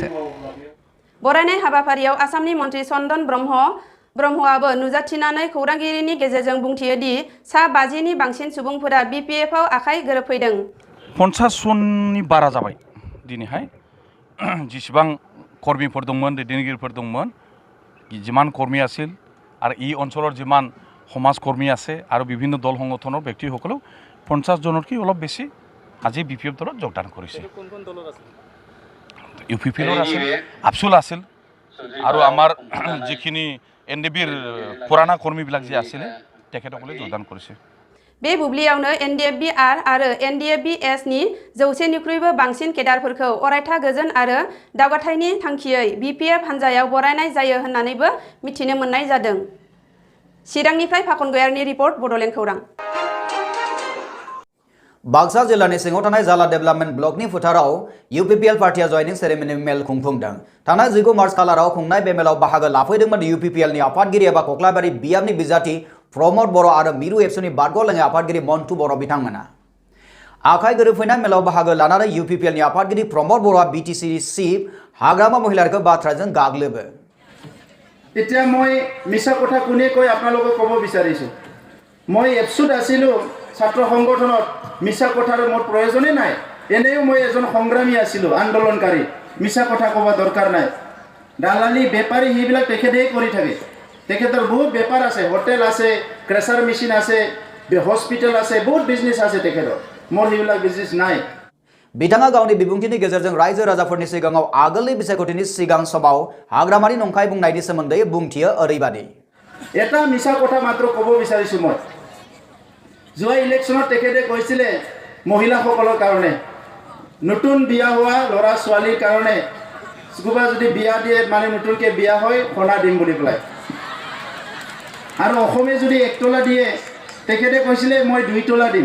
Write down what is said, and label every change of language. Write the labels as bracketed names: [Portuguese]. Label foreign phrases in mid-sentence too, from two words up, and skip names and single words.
[Bodo] बरायनाय हाबाफारियाव आसामनि मन्त्रि चन्दन ब्रह्मआबो नुजाथिनानै खौरांगिरिनि गेजेरजों बुंथियो दि सा 50 नि बांसिन सुबुंफोरा BPF-आव आखाइ गोरोबफैदों। 50 जननि बारा जाबाय दिनैहाय जेसेबां कर्मीफोर दंमोन दैदेनगिरिफोर दंमोन [Assamese] যিমান কৰ্মী আছিল आरो ই অঞ্চলৰ যিমান সমাজ কৰ্মী আছে আৰু বিভিন্ন দল সংগঠনৰ ব্যক্তিসকলেও 50 জনতকৈ অলপ বেছি আজি BPF দলত যোগদান কৰিছে। UPPL আছিল আফচুল আছিল আৰু আমাৰ যিখিনি NDFB-ৰ পুৰণা কৰ্মীবিলাক যে আছিল তেখেতসকলে যোগদান কৰিছে। [Bodo] बे बुब्लियावनो NDFB-R आरो NDFB-S-नि 100निख्रुइबो बांसिन केडारफोरखौ अरायथा गोजोन आरो दावगाथायनि थांखियै BPF हान्जायाव बरायनाय जायो होननानैबो मिथिनो मोननाय जादों। चिरांनिफ्राय फाखन गयारनि रिपर्ट बड'लेण्ड खौरां। बाक्सा जिल्लानि सिङाव थानाय जाला डेभेलपमेन्ट ब्लकनि फोथाराव UPPL पार्टिया जयनिं सेरेमनि मेल खुंफुंदों। थांनाय 19 मार्च खालाराव खुंनाय बे मेलाव बाहागो लाफैदोंमोन UPPL नि आफादगिरि एबा कक्लाबारि बियाबनि बिजाथि प्रमद बर' आरो मिरु एबसुनि बारग'लेङि आफादगिरि मन्टु बर' बिथांमोना। आखाइ गोरोबफैनाय मेलाव बाहागो लानानै UPPL नि आफादगिरि प्रमद बर'आ BTC चिफ हाग्रामा महिलारखौ बाथ्राजों गाग्लोबो। [Assamese] এতিয়া মই মিছা কথা কোনে কৈ আপোনালোকক ক'ব বিচাৰিছোঁ। মই এপছুত আছিলোঁ ছাত্ৰ সংগঠনত মিছা কথাৰ মোৰ প্ৰয়োজনে নাই। এনেও মই এজন সংগ্ৰামী আছিলোঁ আন্দোলনকাৰী। মিছা কথা ক'ব দৰকাৰ নাই। দালালি বেপাৰী সেইবিলাক তেখেতেই কৰি থাকে। তেখেতৰ বহুত বেপাৰ আছে, হোটেল আছে, ক্ৰেচাৰ মেচিন আছে, হস্পিটেল আছে, বহুত বিজনেছ আছে তেখেতৰ। মোৰ সেইবিলাক বিজনেছ নাই। [Bodo] बिथाङा गावनि बिबुंथिनि गेजेरजों रायजो राजाफोरनि सिगाङाव आगोलनि बिसायख'थिनि सिगां समाव हाग्रामानि नंखाय बुंनायनि सोमोन्दै बुंथियो ओरैबादि। [Assamese] এটা মিছা কথা মাত্ৰ ক'ব বিচাৰিছোঁ মই। যোৱা ইলেকশ্যনত তেখেতে কৈছিলে মহিলাসকলৰ কাৰণে নতুন বিয়া হোৱা ল'ৰা ছোৱালীৰ কাৰণে কোনোবা যদি বিয়া দিয়ে মানে নতুনকৈ বিয়া হয় সোণা দিম বুলি পেলাই। আৰু অসমে যদি 1 তোলা দিয়ে তেখেতে কৈছিলে মই 2 তোলা দিম।